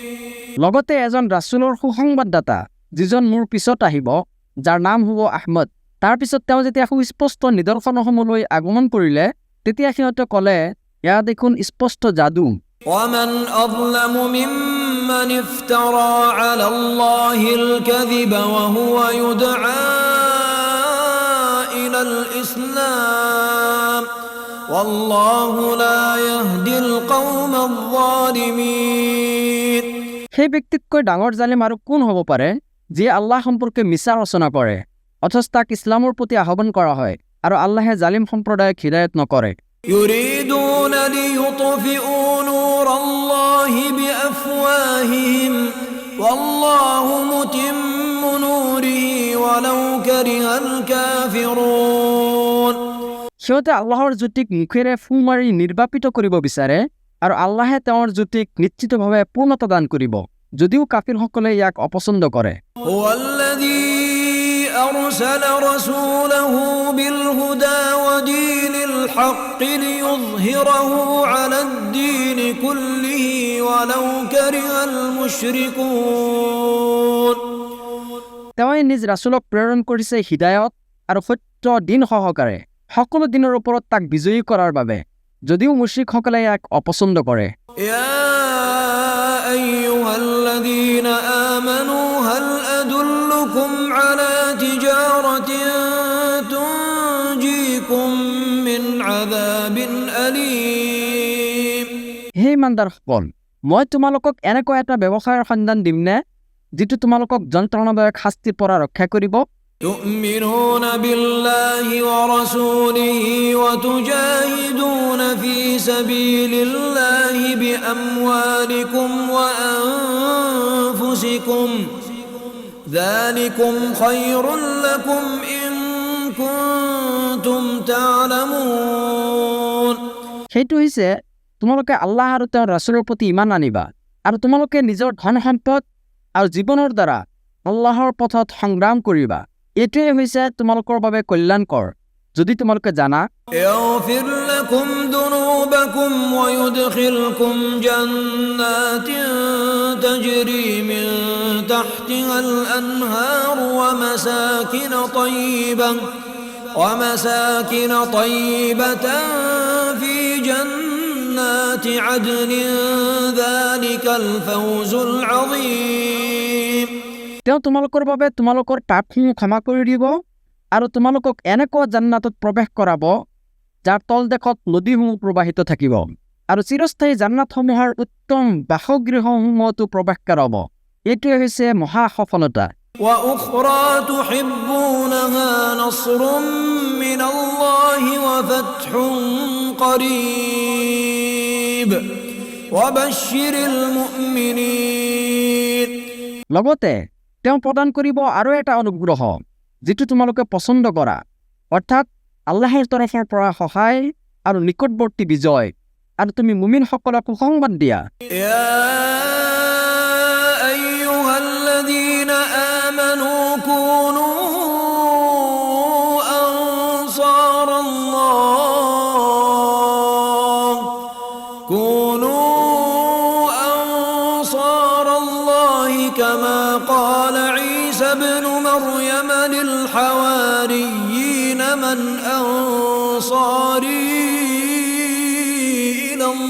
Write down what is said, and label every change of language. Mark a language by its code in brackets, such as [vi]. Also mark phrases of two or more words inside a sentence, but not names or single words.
[as] লগতে এজন ৰাছুলৰ সুসংবাদদাতা যিজন মোৰ পিছত আহিব, যাৰ নাম হ'ব আহমদ। তাৰপিছত তেওঁ যেতিয়া সুস্পষ্ট নিদৰ্শনসমূহলৈ আগমন কৰিলে, তেতিয়া সিহঁতে ক'লে, এয়া দেখোন স্পষ্ট যাদু। [ar] ومن أظلم ممن افترى على الله الكذب وهو يدعى إلى الإسلام والله لا يهدي القوم الظالمين। [as] সেই ব্যক্তিতকৈ ডাঙৰ জালিম আৰু কোন হ'ব পাৰে যিয়ে আল্লাহ সম্পৰ্কে মিছা ৰচনা কৰে, অথচ তাক ইছলামৰ প্ৰতি আহ্বান কৰা হয় আৰু আল্লাহে জালিম সম্প্ৰদায়ক হিদায়ত নকৰে। [ar] يريدون ليطفئوا نور الله بأفواههم والله متم نوره ولو كره الكافرون। [as] সিহঁতে আল্লাহৰ জ্যোতিক মুখেৰে ফু মাৰি নিৰ্বাপিত কৰিব বিচাৰে আৰু আল্লাহে তেওঁৰ জ্যোতিক নিশ্চিতভাৱে পূৰ্ণতা দান কৰিব, যদিও কাফিৰসকলে ইয়াক অপছন্দ কৰে। [ar] هو الذي أرسل رسوله بالهدى ودين الحق ليظهره على الدين كله ولو كره المشركون। [as] তেওঁৱে নিজ ৰাছুলক প্ৰেৰণ কৰিছে হিদায়ত আৰু সত্য দিন সহকাৰে সকলো দিনৰ ওপৰত তাক বিজয়ী কৰাৰ বাবে, যদিও মুশ্ৰিকসকলে ইয়াক অপছন্দ কৰে। [ar] يا أيها الذين آمنوا هل أدلكم على تجارة تنجيكم من عذاب أليم। [as] হে ইমানদাৰসকল, মই তোমালোকক এনেকুৱা এটা ব্যৱসায়ৰ সন্ধান দিমনে যিটো তোমালোকক যন্ত্ৰণাদায়ক শাস্তিৰ পৰা ৰক্ষা কৰিব? [ar] تؤمنون بالله ورسوله وتجاهدون في سبيل الله بأموالكم وأنفسكم ذلكم خير لكم إن كنتم تعلمون [as] সেইটো হৈছে তোমালোকে আল্লাহ আৰু তেওঁৰ ৰাছুলৰ প্ৰতি ইমান আনিবা আৰু তোমালোকে নিজৰ ধন সম্পদ আৰু জীৱনৰ দ্বাৰা আল্লাহৰ পথত সংগ্ৰাম কৰিবা এইটোৱে হৈছে তোমালোকৰ বাবে কল্যাণকৰ যদি তোমালোকে জানা [ar] يغفر لكم ذنوبكم ويدخلكم جنات تجري من تحتها الأنهار ومساكن طيبة في جنات عدن ذلك الفوز العظيم [as] তেওঁ তোমালোকৰ বাবে তোমালোকৰ পাপসমূহ ক্ষমা কৰি দিব আৰু তোমালোকক এনেকুৱা জান্নাতত প্ৰৱেশ কৰাব যাৰ তলদেশত নদীসমূহ প্ৰবাহিত থাকিব আৰু চিৰস্থায়ী জান্নাতসমূহৰ উত্তম বাসগৃহসমূহতো প্ৰৱেশ কৰাব এইটোৱে হৈছে মহা সফলতা [ar] وأخرى تحبونها نصر من الله وفتح قريب وبشر المؤمنين [as] লগতে তেওঁ প্ৰদান কৰিব আৰু এটা অনুগ্ৰহ যিটো তোমালোকে পছন্দ কৰা অৰ্থাৎ আল্লাহৰ তৰফৰ পৰা সহায় আৰু নিকটৱৰ্তী বিজয় আৰু তুমি মুমিনসকলক সুসংবাদ দিয়া [ar] يا أيها الذين آمنوا كونوا أنصار الله كما قال عيسى ابن مريم للحواريين من أنصاري إلى